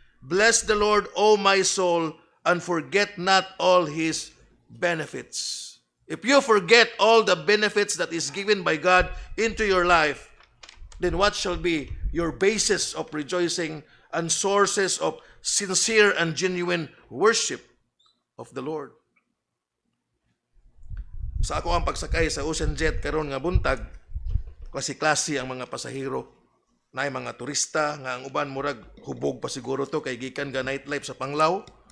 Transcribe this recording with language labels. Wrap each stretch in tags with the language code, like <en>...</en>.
<en>Bless the Lord, O my soul, and forget not all His benefits. If you forget all the benefits that is given by God into your life, then what shall be your basis of rejoicing and sources of sincere and genuine worship of the Lord?</en> <ceb>Sa ako ang pagsakay sa Ocean Jet karon nga buntag, klase-klase ang mga pasahero. Naay mga turista nga ang uban murag hubog pa siguro to kay gikan ga nightlife sa Panglao.</ceb>